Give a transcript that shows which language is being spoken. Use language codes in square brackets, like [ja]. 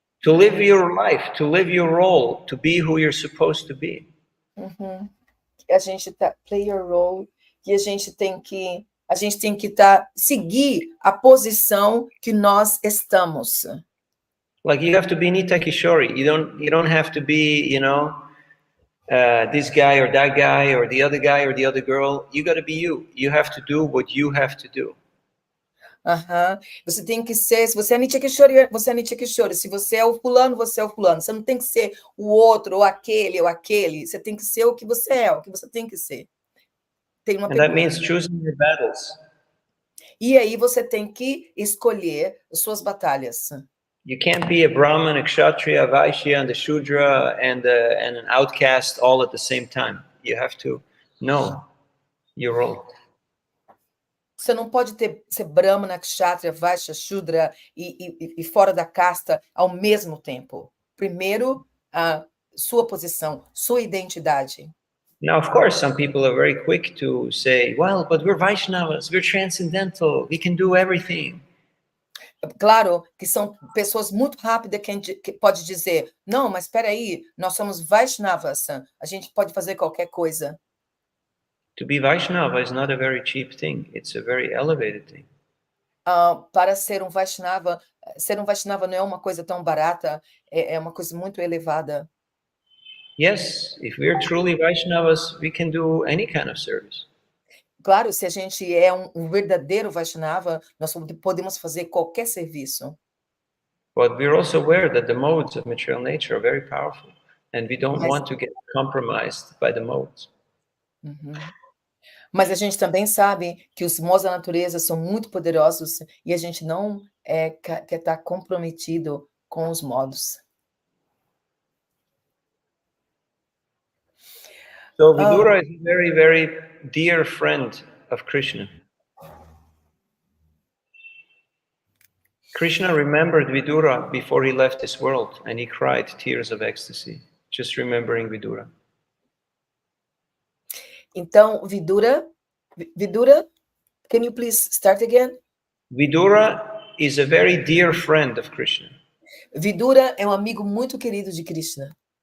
[en] to live your life, to live your role, to be who you're supposed to be. Uhum. [pt] A gente [en] play your role, [pt] que a gente tem que seguir a posição que nós estamos. [en] Like you have to be Nita Kishori. You don't have to be, this guy or that guy or the other guy or the other girl. You got to be you. You have to do what you have to do. Uhum. [pt] Você tem que ser, se você é Nitya Kishori, você é Nitya Kishori. Se você é o fulano, você é o fulano. Você não tem que ser o outro, ou aquele, ou aquele. Você tem que ser o que você é, o que você tem que ser. Tem uma [en] And that [pt] pergunta. [en] means choosing your battles. [pt] E aí você tem que escolher as suas batalhas. [en] You can't be a Brahmin, a Kshatriya, a Vaishya, and a Shudra, and an outcast all at the same time. You have to know your role. [pt] Você não pode ser Brahmana, Kshatriya, Vaishya, Shudra e fora da casta ao mesmo tempo. Primeiro, a sua posição, sua identidade. [en] Now, of course, some people are very quick to say, well, but we're Vaishnavas, we're transcendental, we can do everything. [pt] Claro que são pessoas muito rápidas que pode dizer, não, mas espera aí, nós somos Vaishnavas, a gente pode fazer qualquer coisa. [en] To be Vaishnava is not a very cheap thing, it's a very elevated thing. [pt] Para ser um Vaishnava não é uma coisa tão barata, é uma coisa muito elevada. [en] Yes, if we're truly Vaishnavas, we can do any kind of service. [pt] Claro, se a gente é um verdadeiro Vaishnava, nós podemos fazer qualquer serviço. [en] But we're also aware that the modes of material nature are very powerful, and we don't want to get compromised by the modes. Uhum. [pt] Mas a gente também sabe que os modos da natureza são muito poderosos e a gente não quer estar comprometido com os modos. [en] So Vidura is a very, very dear friend of Krishna. Krishna remembered Vidura before he left this world, and he cried tears of ecstasy, just remembering Vidura. Então, Vidura, can you please start again? Vidura is a very dear friend of Krishna. [pt] Vidura é um amigo muito querido de Krishna.